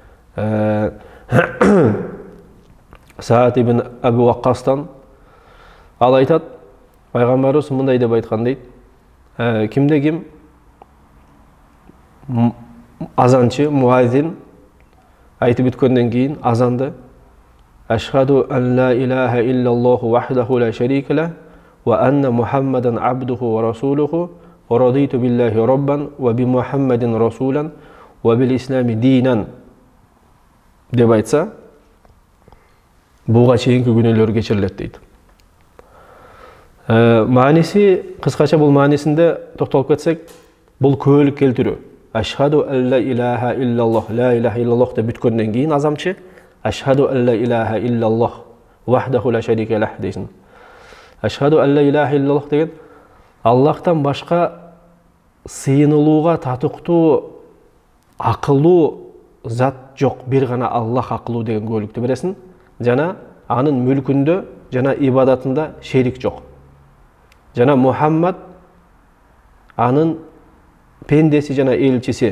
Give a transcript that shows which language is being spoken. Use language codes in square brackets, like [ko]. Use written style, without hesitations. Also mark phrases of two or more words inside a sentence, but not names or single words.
[ky] Саад ибн Абу Ваккастан ал айтат, пайгамбарыбыз мындай деп айткан дейт: кимде ким азанчы, муазин айтып бүткөндөн кийин азанды [ar] أشهد أن لا إله إلا الله وحده لا شريك له وأن محمدا عبده ورسوله ورضيت بالله ربا وبمحمد رسولا وبالإسلام دينا [ky] деп айтса, буга чейинки күнөөлөр кечирилет дейт. Мааниси, кыскача бул маанисинде токтолуп кетсек, бул күбөлүк келтирүү. [ar] أشهد أن لا إله إلا الله، لا إله إلا الله [ky] деп бүткөндөн кийин азамчы [ar] أشهد أن لا إله إلا الله وحده لا شريك له дейсин. أشهد أن لا إله إلا الله [ky] деген Аллахтан башка сыйынылууга татыктуу, акылуу зат жок, бир гана Аллах акылуу деген күбөлүктү бересин. Жана анын мүлкүндө жана ибадатында шерик жок. Жана Мухаммад анын пендеси жана элчиси.